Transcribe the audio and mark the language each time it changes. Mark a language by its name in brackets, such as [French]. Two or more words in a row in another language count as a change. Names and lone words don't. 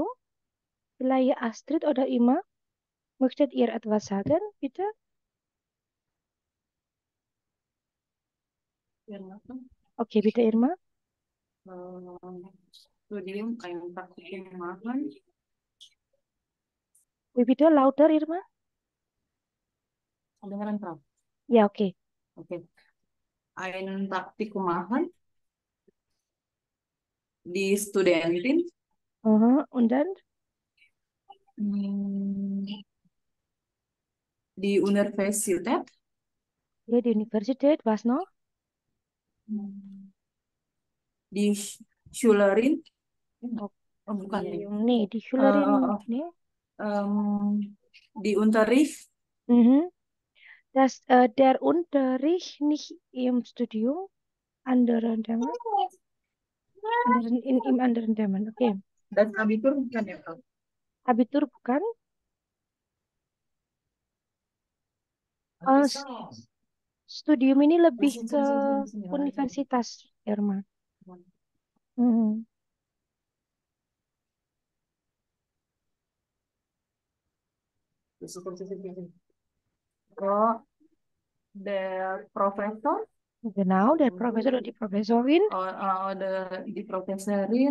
[German] Vielleicht Astrid oder Ima, möchtet ihr etwas sagen, bitte? Oke, bitte Irma. Studium ein Praktikum machen. Wie bitte lauter Irma? [Indonesian] Kedengeran, Prof? Ya, oke. Oke. [German] Ein Praktikum machen di Studentin. Und dann Hmm, di Universität. ya di Universität, was noch? Hmm, Di Schülerin. [Indonesian] Oh, bukan ya. Oke, nih di Schülerin Eh, nih. [German] di Unterricht. Mhm. Der Unterricht nicht im Studium, anderen Themen, im anderen Themen. Oke. [Indonesian] Dan Abitur bukan ya, Prof? Abitur bukan? Eh, s- studium ini lebih ke universitas, Irma. Mhm. [German] Oh, der Professor. Genau, der Professor oder die Professorin. Die Professorin.